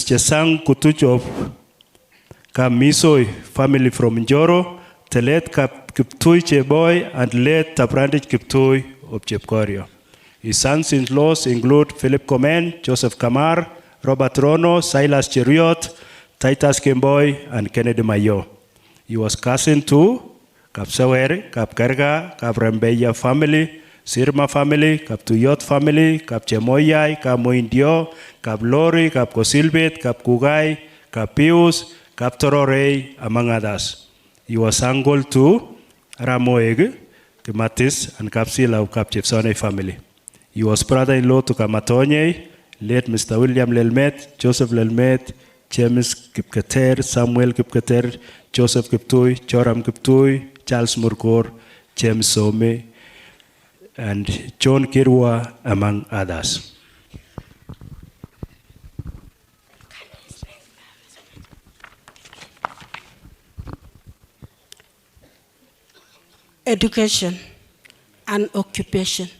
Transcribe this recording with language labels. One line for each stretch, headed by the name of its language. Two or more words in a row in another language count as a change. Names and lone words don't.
English: Chesang Kutuch of Kamisoi family from Njoro, the late Kiptui Cheboy and late Tabrandich Kiptui of Chepkorio. His sons-in-laws include Philip Komen, Joseph Kamar, Robert Rono, Silas Cheriot, Titus Kimboy, and Kennedy Mayo. He was cousin to Kapsaweri, Kapkerga, Kaprembeya family, Sirma family, Kaptuyot family, Kapchemoyai, Kamoindio, Kaplori, Kapkosilbet, Kapkugai, Kapius, Kaptororei, among others. He was uncle to Ramoeg, Kimatis, and Kapsila of Kapchepsone family. He was brother-in-law to Kamatonye, late Mr. William Lelmet, Joseph Lelmet, James Kipketer, Samuel Kipketer, Joseph Kiptui, Joram Kiptui, Charles Murkor, James Some, and John Kirwa, among others. Education and occupation.